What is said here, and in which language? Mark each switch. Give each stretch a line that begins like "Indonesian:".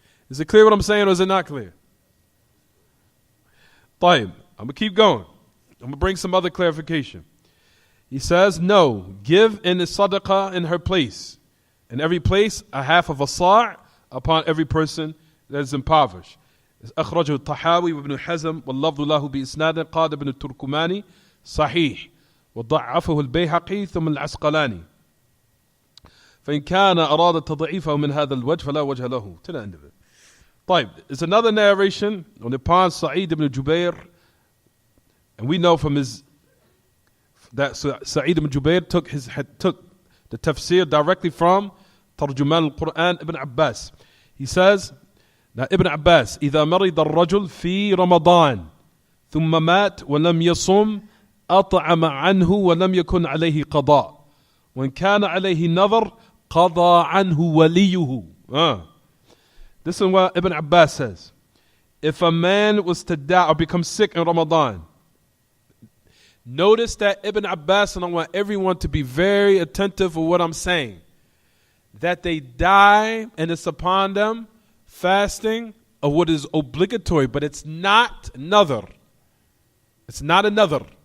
English: Is it clear what I'm saying, or is it not clear? طيب, I'm going to keep going. I'm going to bring some other clarification. He says, no, give in the sadaqah in her place. In every place, a half of a sa' upon every person that is impoverished.
Arabic: أخرجه الطحاوي وابن حزم واللفظ له بإسناد قال ابن التركماني صحيح وضعفه البيهقي ثم العسقلاني فإن كان أراد تضعيفه من هذا الوجه فلا وجه له.
English: To the end of it. طيب, there's another narration on the upon Sa'id ibn Jubair, and we know from his that Sa'id ibn Jubair took the tafsir directly from Tarjuman al-Quran Ibn Abbas. He says, now Ibn Abbas,
Arabic: إذا مرض الرجل في رمضان ثم مات ولم يصم أطعم عنه ولم يكن عليه قضاء وإن كان عليه نظر قضى عنه وليه.
English: This is what Ibn Abbas says. If a man was to die or become sick in Ramadan, notice that Ibn Abbas, and I want everyone to be very attentive of what I'm saying, that they die and it's upon them fasting of what is obligatory, but it's not another. It's not another.